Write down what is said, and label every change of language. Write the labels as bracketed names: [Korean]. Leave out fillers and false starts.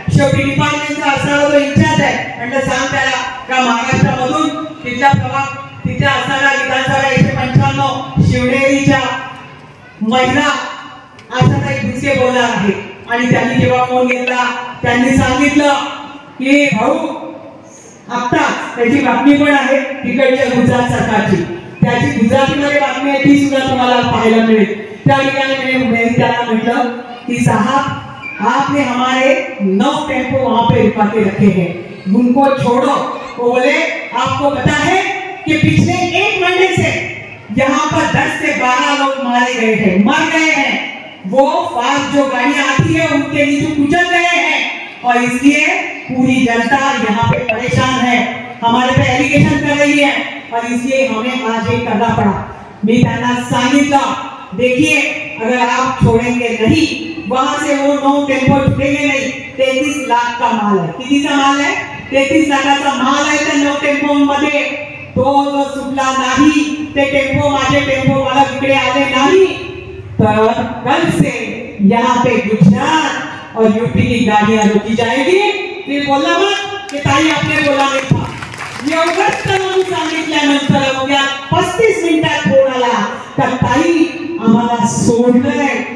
[Marathi] शेवटी डिपार्टमेंटचा असणारा जो इंचार्ज आहे म्हटलं सांग त्याला का महाराष्ट्रामधून तिथल्या असणाऱ्या विधानसभा 195 शिवनेरीच्या महिला आशाताई भुसके बोलणार आहे. आणि त्यांनी जेव्हा फोन घेतला त्यांनी सांगितलं की भाऊ आता त्याची बातमी पण आहे तिकडच्या गुजरात सरकारची, त्याची गुजरातीमध्ये बातमी आहे ती सुद्धा तुम्हाला पाहायला मिळेल. त्या ठिकाणी मैं त्याला म्हटलं की [Hindi] साहब आपने हमारे 9 टेम्पो वहां पे रुका के रखे हैं, उनको छोड़ो. वो बोले आपको पता है कि पिछले 1 महीने से यहाँ पर 10 से 12 लोग मर गए हैं. वो फास्ट जो गाड़ियां आती है उनके नीचे कुचल गए हैं और इसलिए पूरी जनता यहाँ पे परेशान है, हमारे पे एलिगेशन कर रही है और इसलिए हमें आज ये करना पड़ा. मैं [Marathi] त्यांना सांगितलं [Hindi] देखिए अगर आप छोड़ेंगे नहीं वहां से वो 9 टेम्पो छूटेंगे नहीं. 33 लाख का माल है. [Marathi] कितीचा [Hindi] माल है? [Marathi] 33 लाखाचा माल आहे त्या 9 टेम्पो मध्ये. तो जो सुटला नाही ते टेम्पो माझे टेम्पो मला इकडे आले नाही तर [Hindi] कल से यहाँ पे गुजरात और यूपी की गाड़ियां रोकी जाएगी. [Marathi] फिर बोलला मग की ताई [Hindi] आपने बोला [Marathi] नाही था. एवढंच म्हणून सांगितल्यानंतर उद्या 35 मिनिटात फोन आला तर ताई आम्हाला सोडलंय.